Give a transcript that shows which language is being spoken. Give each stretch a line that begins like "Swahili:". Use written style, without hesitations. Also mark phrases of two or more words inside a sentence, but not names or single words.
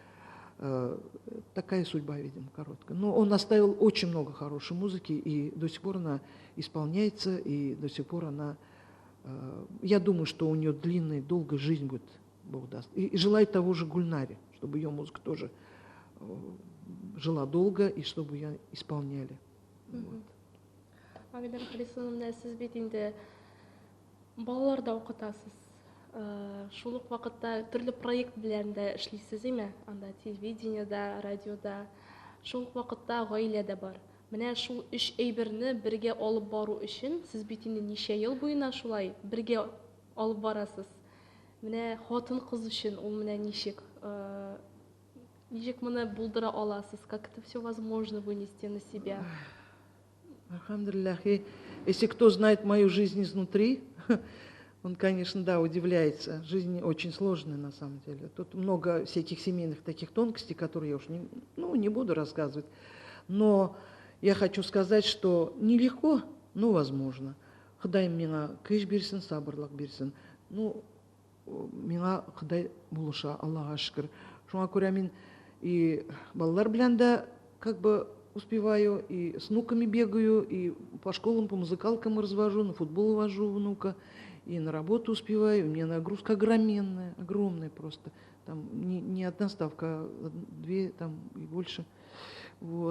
Russian: Такая судьба, видимо, короткая. Но он оставил очень много хорошей музыки, и до сих пор она исполняется, и до сих пор она... Я думаю, что у нее длинная, долгая жизнь будет, Бог даст. И желаю того же Гульнаре, чтобы ее музыка тоже жила долго, и чтобы ее исполняли. Вот.
Tatar: Агидар Харисовна, сіз бит инде балаларда укытасыз. Шул ук вакытта төрле проект белән дә эшлисез, име? Анда телевидениеда, радиода. Шул ук вакытта гаиләдә бар. Менә шул өч әйберне бергә алып бару өчен сез бит инде ничә ел буена шулай бергә алып барасыз. Менә хатын-кыз өчен ул менә ничек? Ничек моны булдыра аласыз?
Russian: Как это все возможно вынести на себя? Алхамдулиллах. И если кто знает мою жизнь изнутри, он, конечно, да, удивляется. Жизнь очень сложная на самом деле. Тут много всяких семейных таких тонкостей, которые я уж не буду рассказывать. Но я хочу сказать, что нелегко, но возможно.
Tatar: Хыдай миңа кыш бирсен, сабырлык бирсен. Ну, миңа Хыдай булыша, Аллаха шүкір. Шуңа күрә мин
Russian: и
Tatar: балалар белән дә
Russian: как бы успеваю, и с внуками бегаю, и по школам, по музыкалкам развожу, на футбол вожу внука, и на работу успеваю. У меня нагрузка огроменная, огромная просто. Там не одна ставка, а две там и больше. Вот.